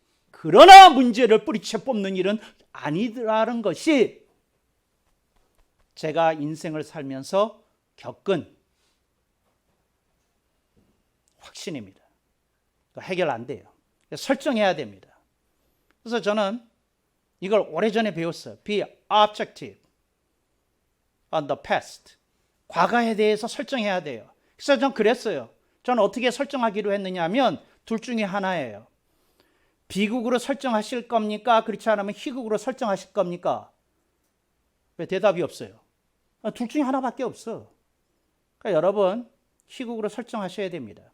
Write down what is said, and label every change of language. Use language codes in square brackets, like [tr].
[ko] 그러나 문제를 뿌리채 뽑는 일은 아니라는 것이 제가 인생을 살면서 겪은 확신입니다. 해결 안 돼요. 설정해야 됩니다. 그래서 저는 이걸 오래전에 배웠어요. [en] Be objective on the past. [ko] 과거에 대해서 설정해야 돼요. 그래서 저는 그랬어요. 저는 어떻게 설정하기로 했느냐 하면 둘 중에 하나예요. 비극으로 설정하실 겁니까? 그렇지 않으면 희극으로 설정하실 겁니까? 왜 대답이 없어요? 둘 중에 하나밖에 없어. 그러니까 여러분 희극으로 설정하셔야 됩니다.